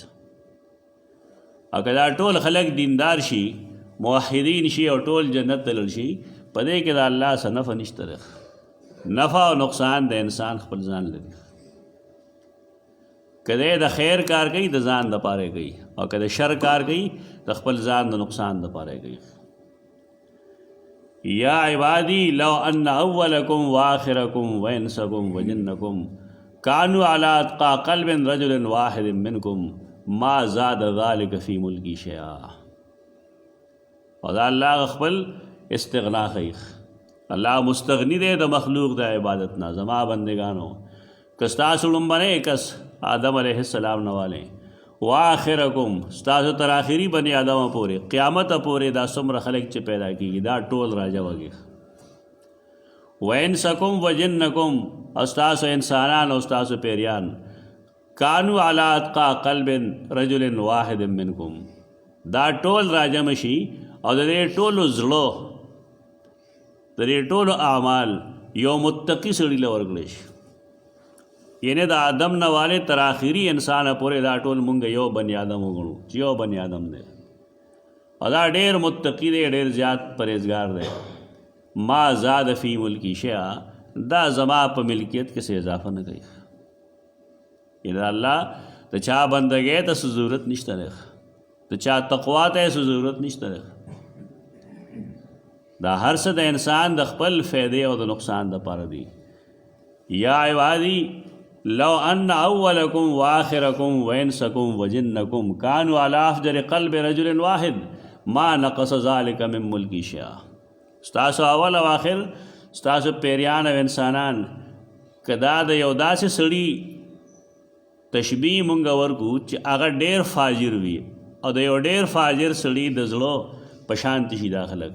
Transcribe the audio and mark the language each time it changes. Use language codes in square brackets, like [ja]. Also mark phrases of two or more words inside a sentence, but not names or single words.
[ps] او که دا ټول خلک دیندار شي، موحدین شي، او ټول جنت ته لاړ شي، په دې کې د الله څه نفع نشته دی. نفع او نقصان د انسان خپل ځان لري. که دی د خیر کار کوي د ځان دپاره کوي، او که د شر کار کوي د خپل ځان د نقصان دپاره کوي. [ar] یا عبادی لو ان اولکم واخرکم وانسکم وجنکم کانوا علی اتقى قلب رجل واحد منکم ما زاد ذلك فی ملکی شیئا. [ps] او دا الله خپل استغنا خیخ. الله مستغنی دی د مخلوق د عبادت نه. زما بندگانو که ستاسو لومبنی کس آدم [ar] علیہ السلام [ps] نه والی، واخرکم ستاسو تر آخري بني آدم پورې قیامت پورې دا څومره خلک چې پیدا کېږي دا ټول راجوږي. [ar] وانسکم وجنکم، [ps] او ستاسو انسانان او ستاسو پیریان، [ar] کانو علی اتقى قلب رجل واحد منکم، [ps] دا ټول راجم شي او د دې ټولو زړه، د دې ټولو اعمال یو متقي سړي له ورکړی شي. یعنی د آدم نه والې تر آخري انسان پورې دا ټول مونږ یو بني آدم وګڼو چې یو بني آدم دی، او دا ډېر متقي دی، ډېر زیات پرهیزګار دی. [ar] ما زاد فی ملکی شیئا، [ps] دا زما په ملکیت کې څه اضافه نه کوي. یعنی الله د چا بندګۍ ته څه ضرورت نشته دی، د چا تقوا ته څه ضرورت نشته دی. دا هر څه د انسان د خپل فایدې او د نقصان دپاره دی. [ar] یا عبادی لو ان اولکم واخرکم وانسکم وجنکم کانوا علی افجر قلب رجل واحد ما نقص ذلک من ملکی شیئا. [ps] ستاسو اول او آخر، ستاسو پیریان او انسانان، که دا د یو داسې سړي تشبیه مونږ ورکو چې هغه ډېر فاجر وي، او د یو ډېر فاجر سړي د زړه په شانتي شي دا خلک.